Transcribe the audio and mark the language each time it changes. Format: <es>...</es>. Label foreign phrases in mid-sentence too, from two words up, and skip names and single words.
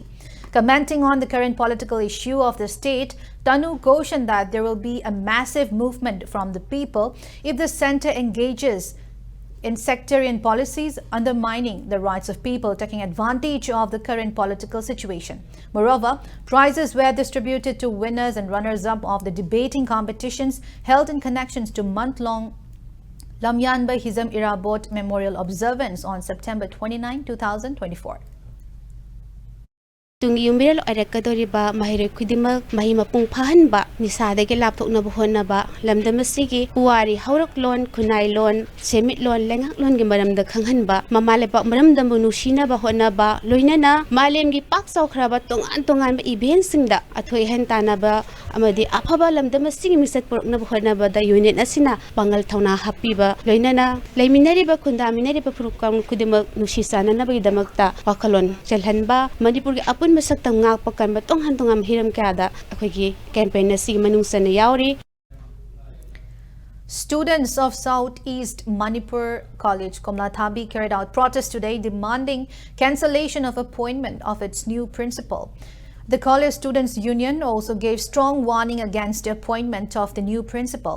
<en>Commenting on the current political issue of the state, Tanu cautioned that there will be a massive movement from the people if the center engages in sectarian policies undermining the rights of people, taking advantage of the current political situation. Moreover, prizes were distributed to winners and runners-up of the debating competitions held in connections to month-long Lamyanba Hizam Irabot Memorial Observance on September 29, 2024.</en> <mni>Tungi yumiral oirakadoriba mahire khudimak mahi mapung phahanba nisadagi lapthoknaba honnaba lamdamasigi puwari haurak lon khunai lon semit lon lengak lon gi maramda khanghanba mamalepa maramdambu nusinaba honnaba loinana malemgi pak saukraba tongan event singda athoi hen tanaba amadi aphaba lamdamasigi misat poroknaba honnaba da unit asina bangal thauna hapiba loinana leiminariba khundaminariba program khudimak nusisana nabagi damakta wakhalon chelhanba Manipur gi Masaktam ngak pakan batong hantungam hiram kada akhoi campaign si manung sana yauri.</mni> <en>Students of Southeast Manipur College Komlathabi carried out protest today demanding cancellation of appointment of its new principal. The College Students Union also gave strong warning against the appointment of the new principal.</en>